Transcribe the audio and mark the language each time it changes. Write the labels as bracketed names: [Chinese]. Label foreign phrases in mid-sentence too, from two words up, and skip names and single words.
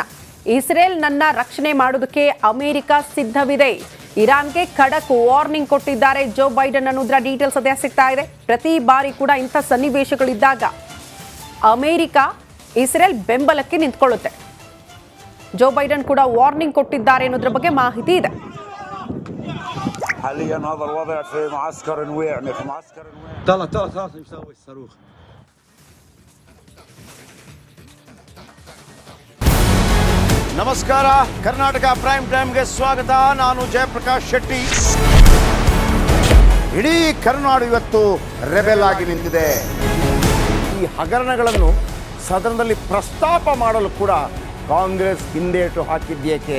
[Kannada] ಇಸ್ರೇಲ್ನನ್ನ ರಕ್ಷಣೆ ಮಾಡೋದಕ್ಕೆ ಅಮೆರಿಕ ಸಿದ್ಧವಿದೆ. ಇರಾನ್ಗೆ ಖಡಕ್ ವಾರ್ನಿಂಗ್ ಕೊಟ್ಟಿದ್ದಾರೆ ಜೋ ಬೈಡನ್ ಅನ್ನೋದ್ರ ಡೀಟೇಲ್ಸ್ ಅದೇ ಸಿಗ್ತಾ ಇದೆ. ಪ್ರತಿ ಬಾರಿ ಕೂಡ ಇಂಥ ಸನ್ನಿವೇಶಗಳಿದ್ದಾಗ ಅಮೆರಿಕ ಇಸ್ರೇಲ್ ಬೆಂಬಲಕ್ಕೆ ನಿಂತ್ಕೊಳ್ಳುತ್ತೆ. ಜೋ ಬೈಡನ್ ಕೂಡ ವಾರ್ನಿಂಗ್ ಕೊಟ್ಟಿದ್ದಾರೆ ಅನ್ನೋದ್ರ ಬಗ್ಗೆ ಮಾಹಿತಿ ಇದೆ. [Arabic] حاليا هذا الوضع في معسكر نويعمة في معسكر نويعمة. طلع يساوي الصاروخ. [Kannada] ನಮಸ್ಕಾರ, ಕರ್ನಾಟಕ ಪ್ರೈಮ್ ಟೈಮ್ಗೆ ಸ್ವಾಗತ. ನಾನು ಜಯಪ್ರಕಾಶ್ ಶೆಟ್ಟಿ. ಇಡೀ ಕರ್ನಾಡು ಇವತ್ತು ರೆಬೆಲ್ ಆಗಿ ನಿಂತಿದೆ. ಈ ಹಗರಣಗಳನ್ನು ಸದನದಲ್ಲಿ ಪ್ರಸ್ತಾಪ ಮಾಡಲು ಕೂಡ ಕಾಂಗ್ರೆಸ್ ಹಿಂದೇಟು ಹಾಕಿದ್ದೇಕೆ?